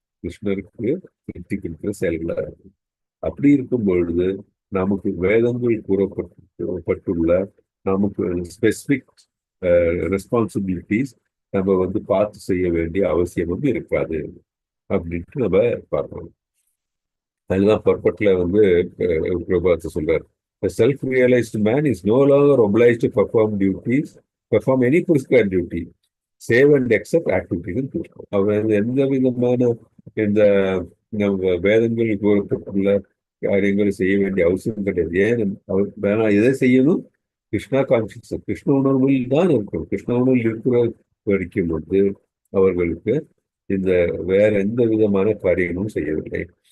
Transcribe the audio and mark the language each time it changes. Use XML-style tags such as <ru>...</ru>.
<ta>கிருஷ்ணருக்கு திருப்தி கொடுக்கிற செயல்களா இருக்கும். அப்படி இருக்கும் பொழுது நமக்கு வேதங்கள் கூறப்பட்டுள்ள நமக்கு</ta> <en>specific responsibilities</en> <ta>நம்ம பார்த்து செய்ய வேண்டிய அவசியம் இருக்காது அப்படின்ட்டு நம்ம பார்க்கணும். அதுதான் பர்பட்ல பிரபாத்தை சொல்றாரு.</ta> <en>A self-realized man is no longer obliged to perform any prescribed duty, save and accept activities.</en> <ta>அவர் எந்த விதமான இந்த வேதங்கள் கூறப்பட்டுள்ள காரியங்களை செய்ய வேண்டிய அவசியம் கிடையாது. ஏன் அவர் வேணாம், எதை செய்யணும்?</ta> <en>Krishna conscious,</en> <ta>கிருஷ்ண உணர்வில் தான் இருக்கணும். கிருஷ்ண உணர்வில் இருக்கிற வரைக்கும் அவர்களுக்கு இந்த வேற எந்த விதமான காரியங்களும் செய்யவில்லை.</ta>